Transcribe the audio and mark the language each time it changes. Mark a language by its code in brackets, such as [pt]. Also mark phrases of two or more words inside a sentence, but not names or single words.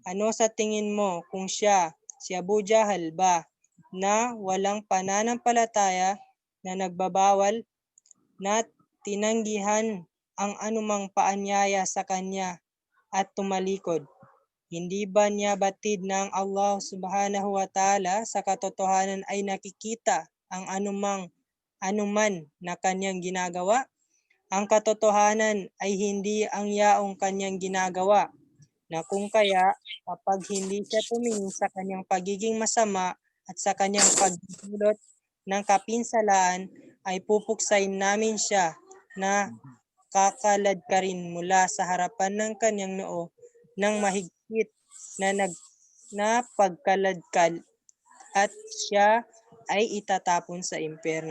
[tl] Ano sa tingin mo kung siya, si Abu Jahal ba, na walang pananampalataya na nagbabawal na tinanggihan ang anumang paanyaya sa kanya at tumalikod? Hindi ba niya batid ng Allah [ar] سبحانه وتعالى [tl] sa katotohanan ay nakikita ang anuman na kanyang ginagawa? Ang katotohanan ay hindi ang yaong kanyang ginagawa, na kung kaya kapag hindi siya tumingin sa kanyang pagiging masama at sa kanyang pagdulot ng kapinsalaan, ay pupuksain namin siya na kakalad ka rin mula sa harapan ng kanyang noo ng mahigpit na pagkaladkal, at siya ay itatapon sa impyerno.